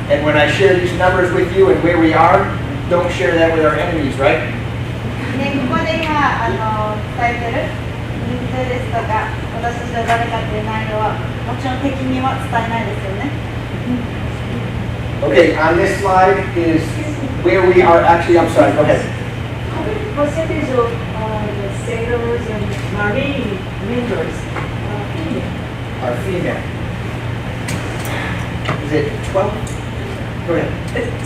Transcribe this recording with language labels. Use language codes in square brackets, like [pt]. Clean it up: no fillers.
[en] And when I share these numbers with you and where we are, don't share that with our enemies, right? [ja] で、ここで今伝えてる人数ですとか、私たちは誰かっていう内容はもちろん敵には伝えないですよね。 [en] Okay, on this slide is where we are actually, I'm sorry, go ahead. Percentage of the sailors and marine members female. Are female. Is it 12? Go ahead.